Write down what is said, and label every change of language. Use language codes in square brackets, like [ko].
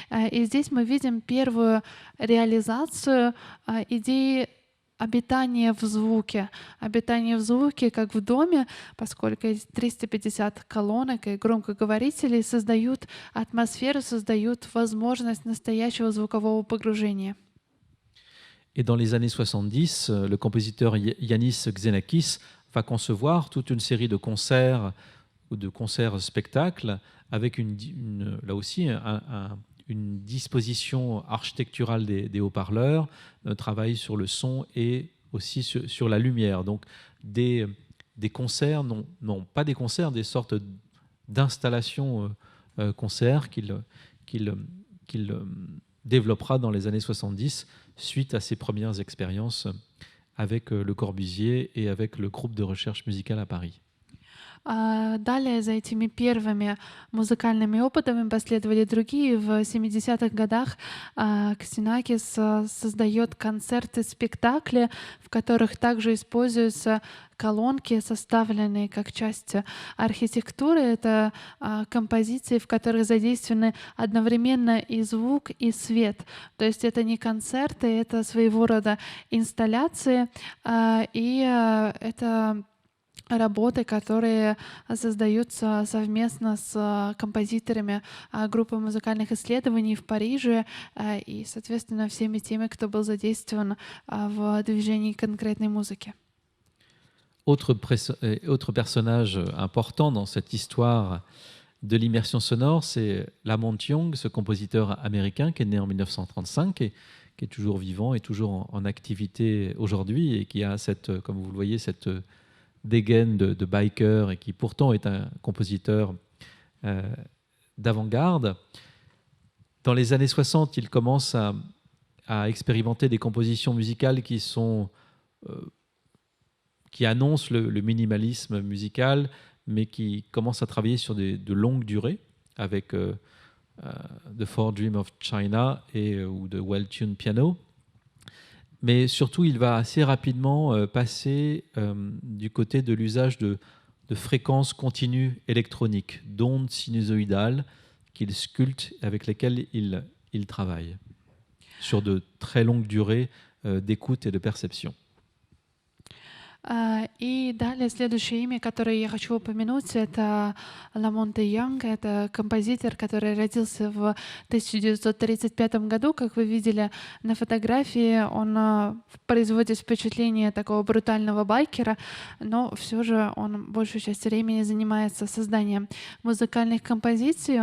[ru] И здесь мы видим первую реализацию идеи обитание в звуке как в доме, поскольку эти 350 колонок и громкоговорителей создают атмосферу, создают возможность настоящего звукового погружения. [fr] Et dans les années 70, le compositeur Yannis Xenakis va concevoir toute une série de concerts ou de concerts-spectacles avec là aussi une disposition architecturale des haut-parleurs, un travail sur le son et aussi sur la lumière. Donc des concerts, non pas des concerts, des sortes d'installations concerts qu'il développera dans les années 70 suite à ses premières expériences avec Le Corbusier et avec le groupe de recherche musicale à Paris. [ru] Далее за этими первыми музыкальными опытами последовали другие. В 70-х годах Ксенакис создает концерты-спектакли, в которых также используются колонки, составленные как часть архитектуры. Это композиции, в которых задействованы одновременно и звук, и свет. То есть это не концерты, это своего рода инсталляции, это работы, которые создаются совместно с композиторами группы музыкальных исследований в Париже и, соответственно, всеми теми, кто был задействован в движении конкретной музыки. [fr] Autre personnage important dans cette histoire de l'immersion sonore, c'est Lamont Young, ce compositeur américain qui est né en 1935 et qui est toujours vivant et toujours en activité aujourd'hui et qui a cette, comme vous le voyez, cette dégaine de biker et qui pourtant est un compositeur d'avant-garde. Dans les années 60, il commence à expérimenter des compositions musicales qui annoncent le minimalisme musical, mais qui commencent à travailler sur de longues durées avec The Four Dreams of China ou de Well-Tuned Piano. Mais surtout, il va assez rapidement passer du côté de l'usage de fréquences continues électroniques, d'ondes sinusoïdales qu'il sculpte, avec lesquelles il travaille, sur de très longues durées d'écoute et de perception. [ru] И далее следующее имя, которое я хочу упомянуть, это Ламонте Янг. Это композитор, который родился в 1935 году. Как вы видели на фотографии, он производит впечатление такого брутального байкера, но все же он большую часть времени занимается созданием музыкальных композиций.